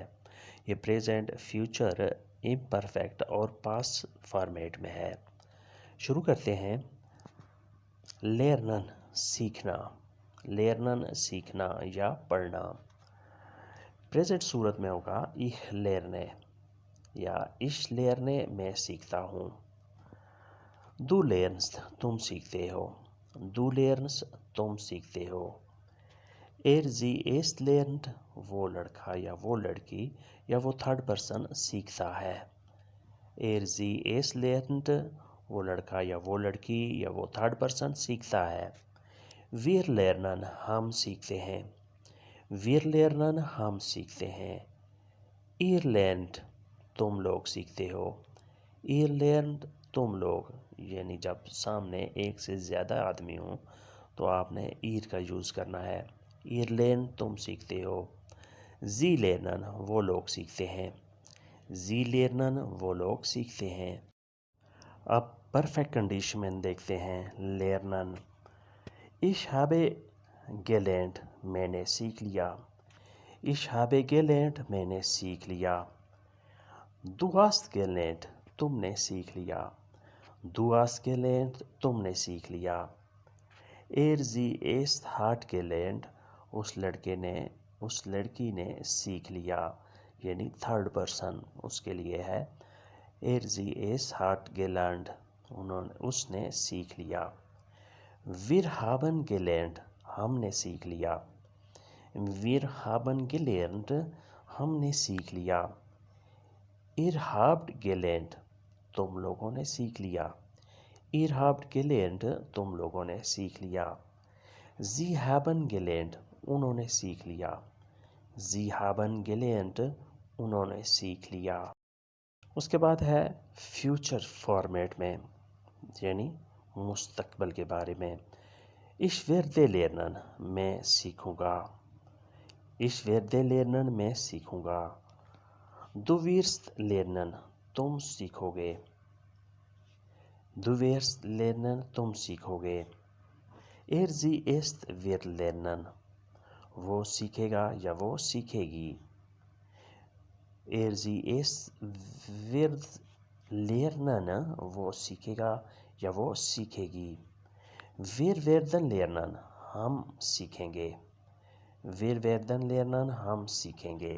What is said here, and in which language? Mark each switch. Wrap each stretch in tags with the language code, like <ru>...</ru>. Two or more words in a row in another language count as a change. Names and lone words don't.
<ur>یہ پریزنٹ، فیوچر، امپرفیکٹ اور</ur> <en>past format</en> <ur>میں ہے۔ شروع کرتے ہیں۔ لیرنن سیکھنا، لیرنن سیکھنا یا پڑھنا۔ پریزنٹ صورت میں ہوگا</ur> <de>ich lerne</de> <ur>یا</ur> <de>ich lerne</de> <ur>میں سیکھتا ہوں۔</ur> <de>Du lernst</de> <ur>تم سیکھتے ہو،</ur> <de>Du lernst</de> <ur>تم سیکھتے ہو۔</ur> <de>Sie es lernt</de> <ur>وہ لڑکا یا وہ لڑکی یا وہ</ur> <en>third person</en> <ur>سیکھتا ہے۔</ur> <de>Sie es lernt</de> <ur>وہ لڑکا یا وہ لڑکی یا وہ</ur> <en>third person</en> <ur>سیکھتا ہے۔</ur> <de>Wir lernen</de> <ur>ہم سیکھتے ہیں،</ur> <de>Wir lernen</de> <ur>ہم سیکھتے ہیں۔</ur> <de>Ihr lernt</de> <ur>تم لوگ سیکھتے ہو،</ur> <de>Ihr lernt</de> <ur>تم لوگ، یعنی جب سامنے ایک سے زیادہ آدمی ہوں تو آپ نے ihr کا یوز کرنا ہے۔</ur> <de>Ihr lernt</de> <ur>تم سیکھتے ہو۔</ur> <de>Sie lernen</de> <ur>وہ لوگ سیکھتے ہیں،</ur> <de>Sie lernen</de> <ur>وہ لوگ سیکھتے ہیں۔ اب</ur> <en>perfect condition</en> <ur>میں دیکھتے ہیں۔</ur> <de>lernen ich habe gelernt</de> <ur>میں نے سیکھ لیا،</ur> <de>ich habe gelernt</de> <ur>میں نے سیکھ لیا۔</ur> <de>Du hast gelernt</de> <ur>تم نے سیکھ لیا،</ur> <de>Du hast gelernt</de> <ur>تم نے سیکھ لیا۔</ur> <de>Sie es hat gelernt</de> <ur>اس لڑکے نے، اس لڑکی نے سیکھ لیا، یعنی</ur> <en>third person</en> <ur>اس کے لیے ہے۔</ur> <de>Sie es hat gelernt</de> <ur>اس نے سیکھ لیا۔</ur> <de>Wir haben gelernt</de> <ur>ہم نے سیکھ لیا،</ur> <de>Wir haben gelernt</de> <ur>ہم نے سیکھ لیا۔</ur> <de>Ihr habt gelernt</de> <ur>تم لوگوں نے سیکھ لیا،</ur> <de>Ihr habt gelernt</de> <ur>تم لوگوں نے سیکھ لیا۔</ur> <de>Sie haben gelernt</de> <ur>انہوں نے سیکھ لیا،</ur> <de>Sie haben gelernt</de> <ur>انہوں نے سیکھ لیا۔ اس کے بعد ہے</ur> <en>future format</en> <ur>میں، یعنی مستقبل کے بارے میں۔</ur> <de>Ich werde lernen</de> <ur>میں سیکھوں گا،</ur> <de>Ich werde lernen</de> <ur>میں سیکھوں گا۔</ur> <de>Du wirst lernen</de> <ur>تم سیکھو گے،</ur> <de>Du wirst lernen</de> <ur>تم سیکھو گے۔</ur> <de>Sie es wird lernen</de> <ur>وہ سیکھے گا یا وہ سیکھے گی،</ur> <de>Sie es wird lernen</de> <ur>وہ سیکھے گا یا وہ سیکھے گی۔</ur> <de>Wir werden lernen</de> <ur>ہم سیکھیں گے،</ur> <de>Wir werden lernen</de> <ur>ہم سیکھیں گے۔</ur>